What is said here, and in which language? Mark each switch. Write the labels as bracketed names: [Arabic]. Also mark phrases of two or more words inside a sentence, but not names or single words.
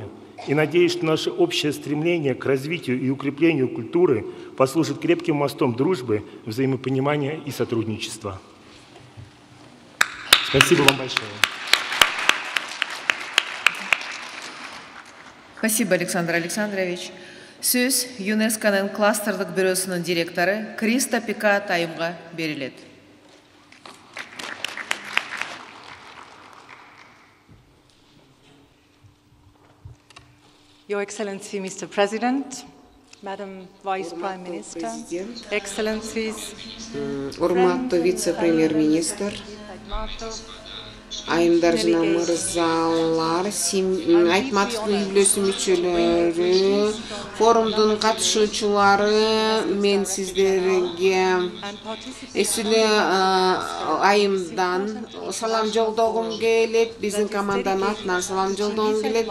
[Russian] И надеюсь, что наше общее стремление к развитию и укреплению культуры послужит крепким мостом дружбы, взаимопонимания и сотрудничества. Спасибо вам большое. Спасибо, Александр Александрович. [Kazakh] Сөз ЮНЕСКО-ның кластерлық бюросының директоры Криста Пика Тайымға беріледі. [English] Your Excellency, Mr. President, Madam Vice Prime Minister, Excellencies, [Kyrgyz] урматтуу вице-премьер-министр, айымдар жана мырзалар, Айтматовдун үй-бүлөсү мүчөлөрү, форумдун катышуучулары, мен сиздерге эсиле айымдан салам жолдогум келет, биздин команданын атынан салам жолдогум келет.